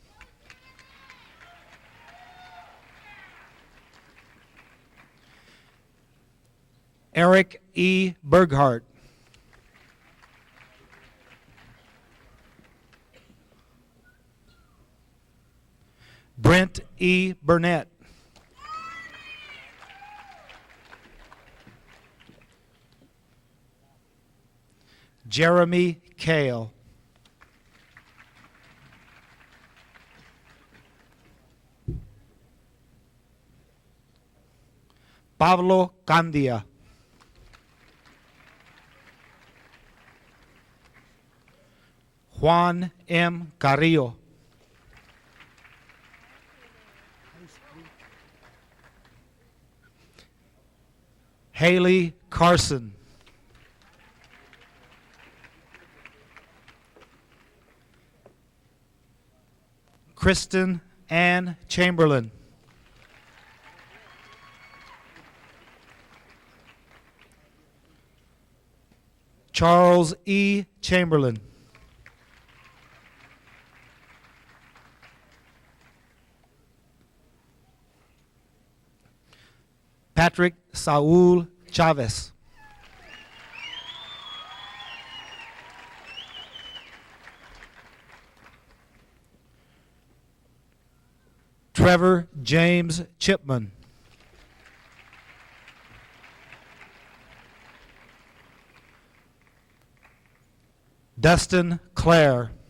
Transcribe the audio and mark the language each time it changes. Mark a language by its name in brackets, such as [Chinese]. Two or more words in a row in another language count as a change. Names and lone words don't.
[English] Eric E. Berghardt. Brent E. Burnett. Jeremy Kale. Pablo Candia. Juan M. Carrillo. Haley Carson. Kristen Ann Chamberlain. Charles E. Chamberlain. Patrick Saul Chavez. Trevor James Chipman. Dustin Clare.